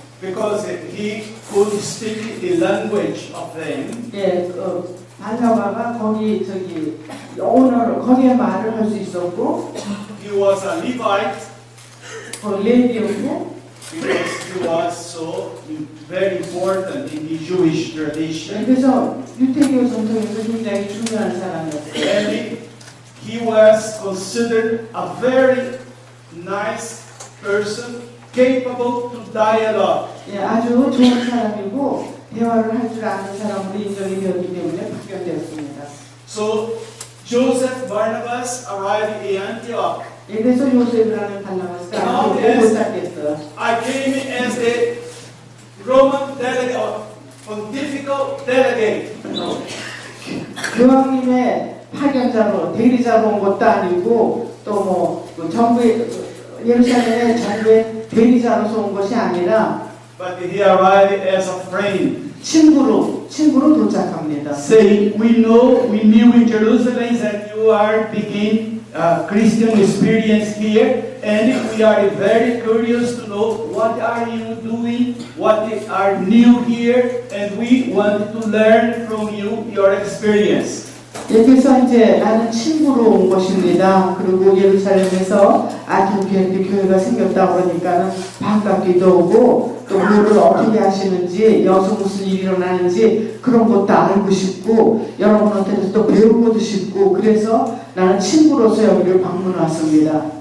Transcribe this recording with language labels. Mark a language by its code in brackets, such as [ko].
[en] because he could speak the language of them. [ko] 예, 바나바가 거기 영어로 거기에 말을 할 수 있었고, [en] He was a Levite [ko] 레위였고, [en] because he was so very important in the Jewish tradition. [ko] 그래서 유태교 전통에서 굉장히 중요한 사람이었어요. [en] And he was considered a very nice person, capable to dialogue. [ko] 예, 아주 좋은 사람이고 대화를 할 줄 아는 사람으로 인정이 되었기 때문에 파견되었습니다. [en] So Joseph Barnabas arrived in Antioch. [ko] 예, 그래서 요셉이라는 발나바스가 안티옥에 도착했어요. [en] I came as a Roman delegate, pontifical delegate. [ko] 교황님의 파견자로 대리자로 온 것도 아니고 또 정부의 예루살렘의 정부의 대리자로서 온 것이 아니라 [en] But he arrived as a friend. [ko] 친구로 도착합니다. [en] Saying, we knew in Jerusalem that you are begin Christian experience here, and we are very curious to know what are you doing, what are new here, and we want to learn from you your experience. [ko] 그래서 이제 나는 친구로 온 것입니다. 그리고 예루살렘에서 안티오키아에 교회가 생겼다고 그러니까는 반갑기도 하고 또 뭐를 어떻게 하시는지 여기서 무슨 일이 일어나는지 그런 것도 알고 싶고 여러분한테도 또 배우고도 싶고 그래서 나는 친구로서 여기를 방문 왔습니다.